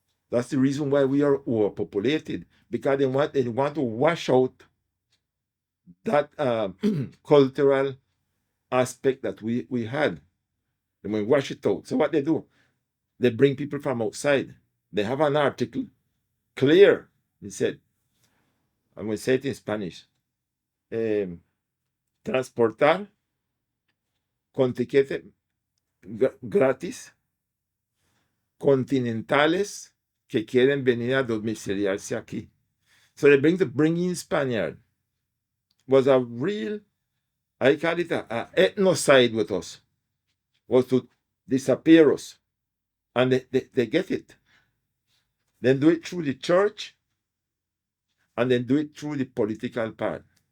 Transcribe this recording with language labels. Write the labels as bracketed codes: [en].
[en] That's the reason why we are overpopulated because they want to wash out that cultural aspect that we had. They want to wash it out. So what they do, they bring people from outside. They have an article clear. They said, I'm going to say it in Spanish. [es] Transportar con tiquete gratis continentales que quieren venir a domiciliarse aquí. [en] So they bringing Spaniard was a real, I call it a ethnocide with us, was to disappear us. And they get it. Then do it through the church and then do it through the political part.